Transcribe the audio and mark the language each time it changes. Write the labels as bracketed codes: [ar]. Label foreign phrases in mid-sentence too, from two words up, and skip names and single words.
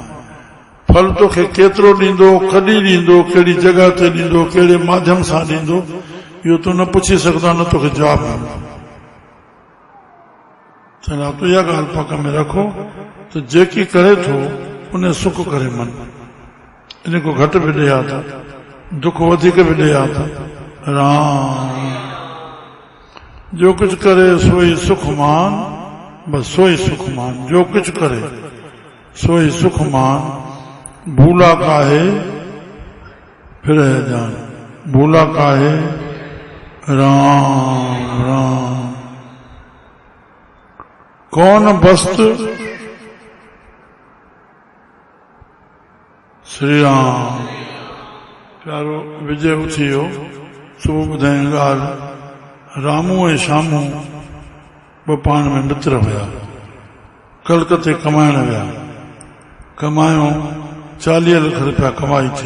[sd] फल तोखे केतिरो ॾींदो, कॾहिं ॾींदो, कहिड़ी जॻह ते ॾींदो, कहिड़े माध्यम सां ॾींदो, इहो तूं न पुछी सघंदा, न तोखे जवाबु ॾींदो। चवंदा तूं इहा ॻाल्हि पक में रखो त जेकी करे थो उन सुख करे मन। इन को घटि बि ॾे त दुख वधीक बि ॾे त। [hi] राम जो कुछ करे सोई सुख मान, बस सोई सुख मान। जो कुछ करे सोई सुख मान, भूला काहे फिर जान। भूला काहे राम राम। कौन वस्तु श्री राम। [sd] प्यारो विजय उथी वियो। सुबुह ॿुधाई ॻाल्हि, रामू ऐं श्यामू ॿ पाण में मित्र हुया। कलकते कमाइण विया। कमायो 40 लख रुपया कमाई थी।